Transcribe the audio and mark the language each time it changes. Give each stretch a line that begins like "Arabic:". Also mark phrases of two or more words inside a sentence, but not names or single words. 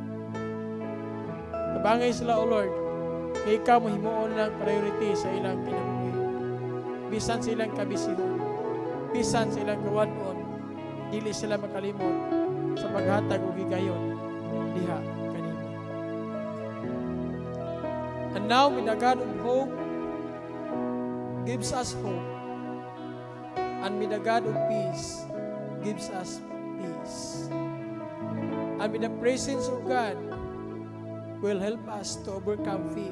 Cebuano: Tabangi sila o Lord nga ikaw mahimuon lang priority sa ilang kinabuhi. Bisan sa ilang kabisihon, bisan sa ilang gawadon, dili sila makalimot sa paghatag og higayon diha kanimo.
English: And now, may the God of hope gives us hope. And may the God of peace gives us peace. And may the presence of God will help us to overcome fear.